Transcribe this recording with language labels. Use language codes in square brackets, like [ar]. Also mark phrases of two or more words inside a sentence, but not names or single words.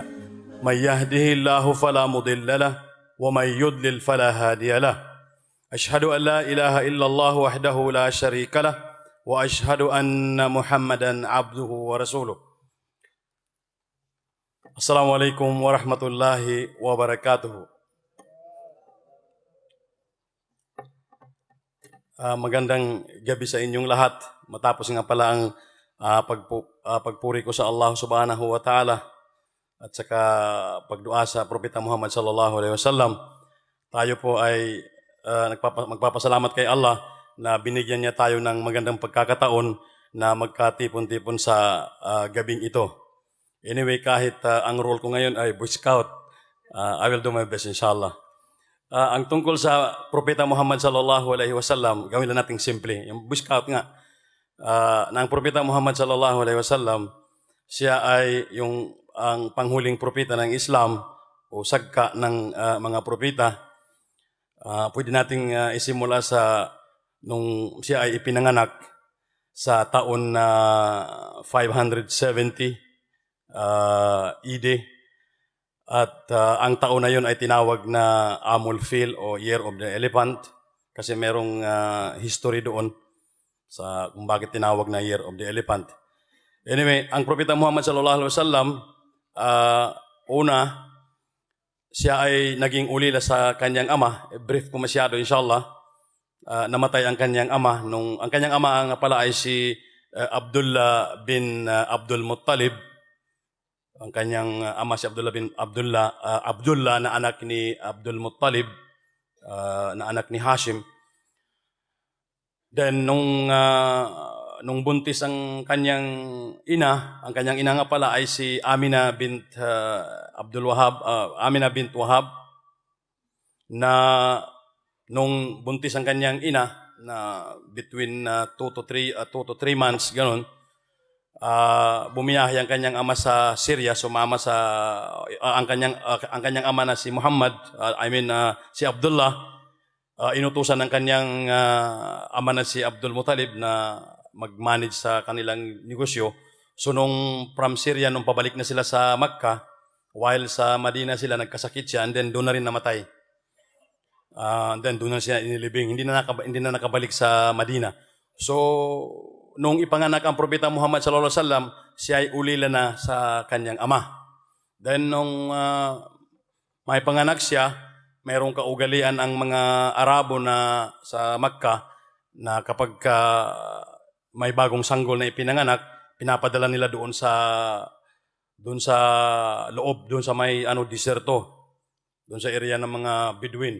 [ar] من يهده الله فلا مضل له ومن يضلل فلا هادي له. أشهد أن لا إله إلا الله وحده لا شريك له وأشهد أن محمدا عبده ورسوله. السلام عليكم ورحمة الله وبركاته. [tl] Magandang gabi sa inyong lahat. Matapos nga pala ang pagpuri ko sa Allah [ar] سبحانه وتعالى [tl] at saka pagdua sa Propeta Muhammad [ar] صلى الله عليه وسلم, [tl] tayo po ay magpapasalamat kay Allah na binigyan niya tayo ng magandang pagkakataon na magkatipon-tipon sa gabing ito. Anyway, kahit ang role ko ngayon ay [en] Boy Scout, I will do my best [tl] inshallah. Ang tungkol sa Propeta Muhammad [ar] صلى الله عليه وسلم, [tl] gawin lang nating simple. Yung [en] Boy Scout [tl] nga, na ang Propeta Muhammad [ar] صلى الله عليه وسلم, [tl] siya ay ang panghuling propeta ng Islam o sagka ng mga propeta. Pwede nating isimula sa nung siya ay ipinanganak sa taon na 570 ED, at ang taon na yun ay tinawag na [ar] عام الفيل [tl] o [en] Year of the Elephant [tl] kasi merong history doon sa kung bakit tinawag na [en] Year of the Elephant. [tl] Anyway, ang Propeta Muhammad [ar] صلى الله عليه وسلم, [tl] una, siya ay naging ulila sa kanyang ama. Brief ko masyado inshallah. Namatay ang kanyang ama ang kanyang ama nga pala ay si Abdullah bin Abdul Muttalib. Ang kanyang ama si Abdullah bin Abdullah na anak ni Abdul Muttalib, na anak ni Hashim. Then nung buntis ang kanyang ina nga pala ay si Amina bint Amina bint Wahab, na nung buntis ang kanyang ina na [en] between 2 to 3 months [tl] ganon, bumiyahe ang kanyang ama sa Syria, sumama sa ang kanyang ama na si Muhammad, si Abdullah, inutusan ng kanyang ama na si Abdul Muttalib na mag-manage sa kanilang negosyo. So nung from Syria, nung pabalik na sila sa Makkah, while sa Madina sila nagkasakit siya, [en] and then [tl] doon na rin namatay. Then doon na siya inilibing, hindi na nakabalik sa Madina. So nung ipanganak ang Propeta Muhammad [ar] صلى الله عليه وسلم, [tl] siya ay ulila na sa kanyang ama. Then nung may panganak siya, mayroong kaugalian ang mga Arabo na sa Makkah na kapag may bagong sanggol na ipinanganak, pinapadala nila doon sa loob, doon sa may diserto, doon sa area ng mga Bedouin.